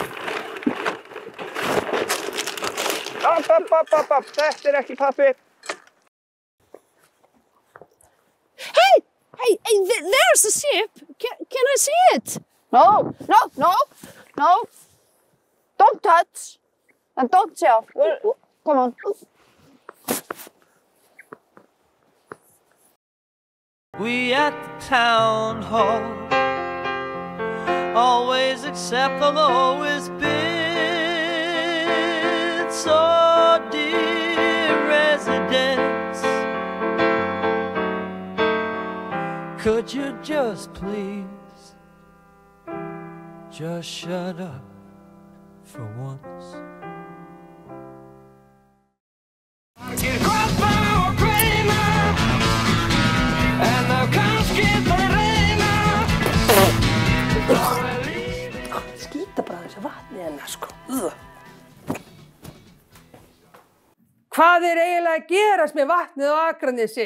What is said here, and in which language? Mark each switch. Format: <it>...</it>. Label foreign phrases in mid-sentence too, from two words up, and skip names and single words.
<is>Þetta er ekki pappi.</is> <en>Hey, there's a ship. Can I see it? No. Don't touch. And don't shout. Come on. We at the town hall always accept the lowest bid. So dear residents, could you just please just shut up for once?</en> <is>Skýta bara þessi vatni hennar, sko. Hvað er eiginlega að gerast með vatnið á Akranesi?</is>